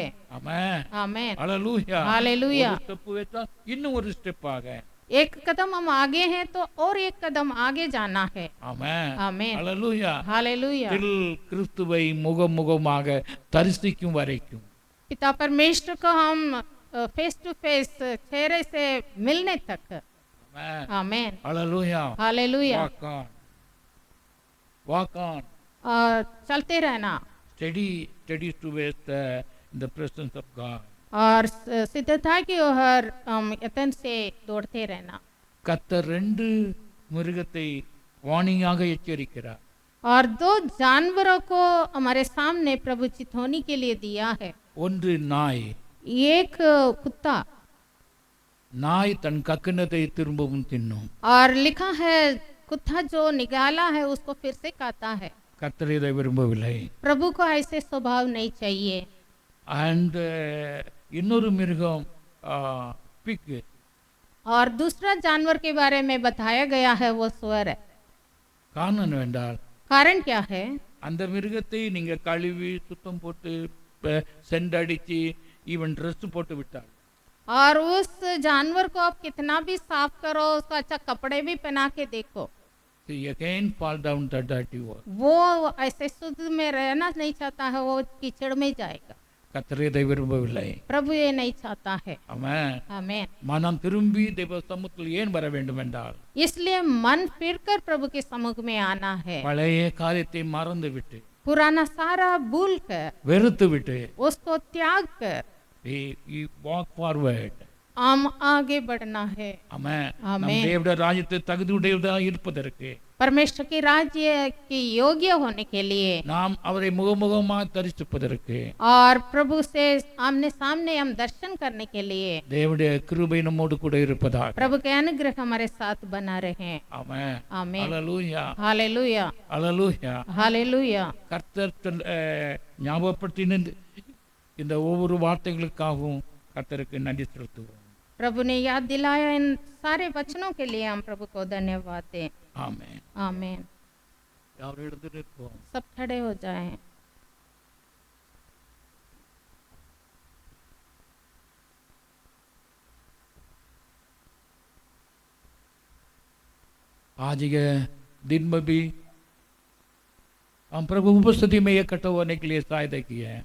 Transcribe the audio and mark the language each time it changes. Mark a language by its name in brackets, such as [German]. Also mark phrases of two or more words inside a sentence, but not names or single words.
[Hindi] Amen. आमीन, Hallelujah. हालेलुया। [Tamil] ஒரு ஸ்டெப் வைத்தா இன்னும் ஒரு ஸ்டெப் ஆக. [Hindi] एक कदम हम आगे हैं तो और एक कदम आगे जाना है। Amen. आमीन, Hallelujah. हालेलुया। [Tamil] தில் கிறிஸ்துவை முகமுகமாக தரிசிக்கும் வரைக்கும் [Hindi] पिता परमेश्वर को हम [English] face to face [Hindi] चेहरे से मिलने तक। Amen. आमीन, Hallelujah. हालेलुया। [English] Walk on. Walk on. [Hindi] और चलते रहना [English] Steady towards the presence of God. [Hindi] और सिद्धता की ओर यत्न से दौड़ते रहना। [Tamil] கர்த்தர் 2 மிருகத்தை வார்னிங்காக எச்சரிக்கிறார். [Hindi] और 2 जानवरों को हमारे सामने प्रभु चितौनी के लिए दिया है। [Tamil] ஒன்று நாய். [Hindi] एक कुत्ता, [Tamil] நாய் தன் கக்கினத்தை திரும்பவும் தின்னும். [Hindi] और लिखा है कुत्ता जो निकाला है उसको फिर से खाता है। [Tamil] கர்த்தர் இதை விரும்பவில்லை. [Hindi] प्रभु को ऐसे स्वभाव नहीं चाहिए। [Tamil] அண்ட் இன்னொரு மிருகம் பிக். [Hindi] और दूसरा जानवर के बारे में बताया गया है, वो सुअर है। [Tamil] காரணம் என்னவென்றால் [Hindi] कारण क्या है? [Tamil] அந்த மிருகத்தை நீங்க கழுவி சுத்தம் போட்டு செண்டடிச்சு [English] even dress [Tamil] போட்டு விட்டால் [Hindi] और उस जानवर को आप कितना भी साफ करो, उसको अच्छा कपड़े भी पहना के देखो, [English] he again fall down the dirty world. [Hindi] वो ऐसे शुद्ध में रहना नहीं चाहता है, वो कीचड़ में जाएगा। [Tamil] கர்த்தர் இதை விரும்பவில்லை. [Hindi] प्रभु ये नहीं चाहता है। [Tamil] ஆமென். [Hindi] आमीन। [Tamil] மனம் திரும்பி தேவ சமூகத்தில் ஏன் வர வேண்டும் என்றால் [Hindi] इसलिए मन फिरकर प्रभु के सम्मुख में आना है, [Tamil] பழைய காரியத்தை மறந்து விட்டு [Hindi] पुराना सारा भूल कर, [Tamil] வெறுத்து விட்டு [Hindi] उसको त्याग कर [English] walk forward. [Hindi] हम आगे बढ़ना है। [Tamil] ஆமென். ஆமென். நம் தேவனுடைய ராஜ்யத்தை தகுதியுடையவராக இருப்பதற்கு [Hindi] परमेश्वर के राज्य की योग्य होने के लिए [Tamil] நாம் அவரை முகமுகமாக தரிசிப்பதற்கு [Hindi] और प्रभु से आमने सामने हम दर्शन करने के लिए [Tamil] தேவனுடைய கிருபை நம்மோடு கூட இருப்பதாக. [Hindi] प्रभु के अनुग्रह हमारे साथ बना रहे। [Tamil] ஆமென். [Hindi] आमीन। [Tamil] அல்லேலூயா. [Hindi] हालेलुया, [Tamil] அல்லேலூயா. [Hindi] हालेलुया। [Tamil] கர்த்தர் ஞாபகப்படுத்தின இந்த ஒவ்வொரு வார்த்தைகளுக்காகவும் கர்த்தருக்கு நன்றி செலுத்துவோம். [Hindi] प्रभु ने याद दिलाया, इन सारे वचनों के लिए हम प्रभु को धन्यवाद दें। [Tamil] ஆமென். [Hindi] आमीन। [Tamil] யாரும் எழுந்து நிற்போம். [Hindi] सब खड़े हो जाएं। आज के दिन में भी हम प्रभु उपस्थिति में इकट्ठा होने के लिए सहायता की है।